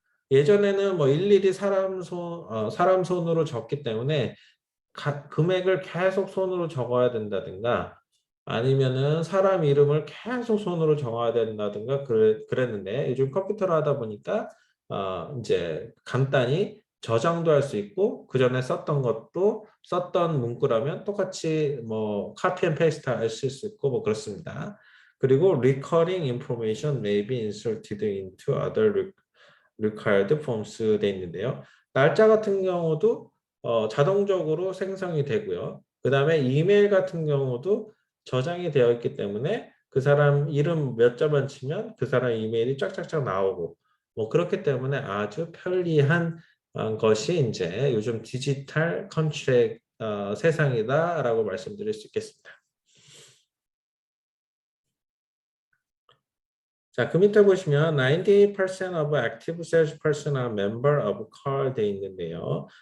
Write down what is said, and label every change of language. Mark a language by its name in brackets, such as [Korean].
[Korean] 예전에는 뭐 일일이 사람 손으로 적기 때문에 금액을 계속 손으로 적어야 된다든가 아니면은 사람 이름을 계속 손으로 적어야 된다든가 그랬는데 요즘 컴퓨터로 하다 보니까 이제 간단히 저장도 할 수 있고 그 전에 썼던 문구라면 똑같이 뭐 카피 앤 페이스트 하실 수 있고 뭐 그렇습니다. 그리고 [English] recurring information may be inserted into other required forms [Korean] 돼 있는데요. 날짜 같은 경우도 자동적으로 생성이 되고요. 그 다음에 이메일 같은 경우도 저장이 되어 있기 때문에 그 사람 이름 몇 자만 치면 그 사람 이메일이 쫙쫙쫙 나오고 뭐 그렇기 때문에 아주 편리한 것이 이제 요즘 디지털 컨트랙 세상이다라고 말씀드릴 수 있겠습니다. 자, 그 밑에 보시면 [English] 98% of active salesperson are member of CAR [Korean] 돼 있는데요.